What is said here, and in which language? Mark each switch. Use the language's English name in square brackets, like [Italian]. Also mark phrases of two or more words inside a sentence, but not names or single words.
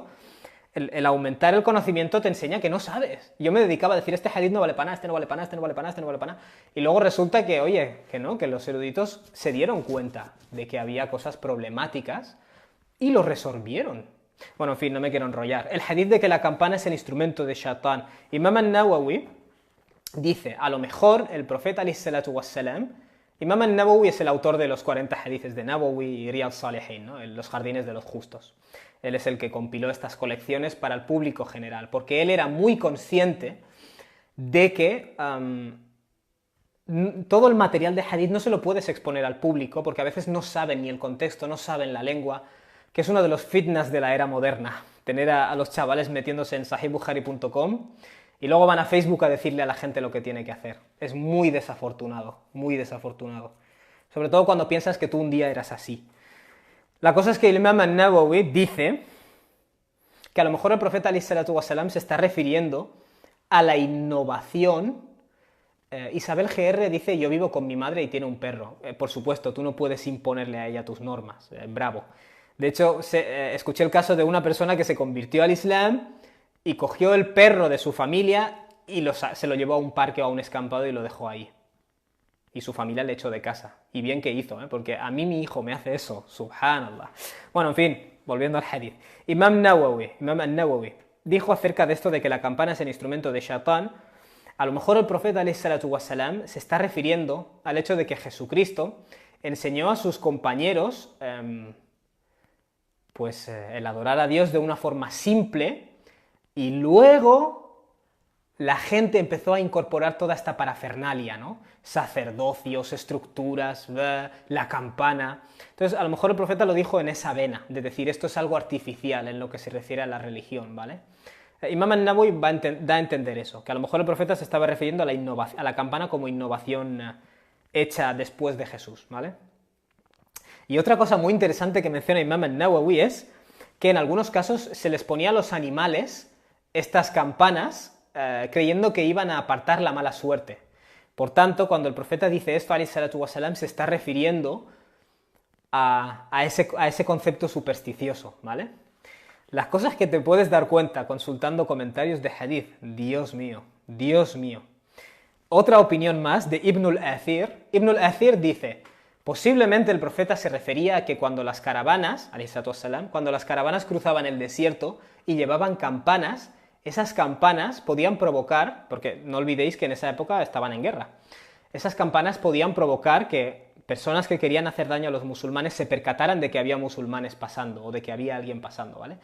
[Spanish] El aumentar el conocimiento te enseña que no sabes. Yo me dedicaba a decir, este hadith no vale para nada, este no vale para nada, este no vale para nada, este no vale para nada. Y luego resulta que, oye, que no, que los eruditos se dieron cuenta de que había cosas problemáticas y lo resolvieron. Bueno, en fin, no me quiero enrollar. El hadith de que la campana es el instrumento de Shaitán. Imam al-Nawawi dice, a lo mejor el profeta [Arabic] عليه الصلاة والسلام, [Spanish] Imam al-Nawawi es el autor de los 40 hadiths de Nawawi y Riyad Salihin, ¿no? Los jardines de los justos. Él es el que compiló estas colecciones para el público general, porque él era muy consciente de que todo el material de hadith no se lo puedes exponer al público, porque a veces no saben ni el contexto, no saben la lengua, que es uno de los fitnas de la era moderna, tener a los chavales metiéndose en sahihbukhari.com y luego van a Facebook a decirle a la gente lo que tiene que hacer. Es muy desafortunado, muy desafortunado. Sobre todo cuando piensas que tú un día eras así. La cosa es que el Imam al-Nawawi dice que a lo mejor el profeta [Arabic] عليه الصلاة والسلام [Spanish] se está refiriendo a la innovación. Isabel GR dice, yo vivo con mi madre y tiene un perro. Por supuesto, tú no puedes imponerle a ella tus normas. Bravo. De hecho, escuché el caso de una persona que se convirtió al Islam y cogió el perro de su familia y se lo llevó a un parque o a un escampado y lo dejó ahí. Y su familia le echó de casa. Y bien que hizo, porque a mí mi hijo me hace eso. [Arabic] سبحان الله. [Spanish] Bueno, en fin, volviendo al hadith. Imam al-Nawawi dijo acerca de esto de que la campana es el instrumento de Shaitán. A lo mejor el profeta [Arabic] عليه الصلاة والسلام [Spanish] se está refiriendo al hecho de que Jesucristo enseñó a sus compañeros el adorar a Dios de una forma simple y luego la gente empezó a incorporar toda esta parafernalia, ¿no? Sacerdocios, estructuras, la campana. Entonces, a lo mejor el profeta lo dijo en esa vena, de decir, esto es algo artificial en lo que se refiere a la religión, ¿vale? Imam an-Nawawi da a entender eso, que a lo mejor el profeta se estaba refiriendo a la campana como innovación hecha después de Jesús, ¿vale? Y otra cosa muy interesante que menciona Imam an-Nawawi es que en algunos casos se les ponía a los animales estas campanas creyendo que iban a apartar la mala suerte. Por tanto, cuando el profeta dice esto, [Arabic] عليه الصلاة والسلام, [Spanish] se está refiriendo a ese concepto supersticioso, ¿vale? Las cosas que te puedes dar cuenta consultando comentarios de hadith, Dios mío, Dios mío. Otra opinión más de Ibn al-Athir. Ibn al-Athir dice, posiblemente el profeta se refería a que cuando las caravanas, [Arabic] عليه الصلاة والسلام, [Spanish] cuando las caravanas cruzaban el desierto y llevaban campanas, esas campanas podían provocar, porque no olvidéis que en esa época estaban en guerra, esas campanas podían provocar que personas que querían hacer daño a los musulmanes se percataran de que había musulmanes pasando o de que había alguien pasando, ¿vale?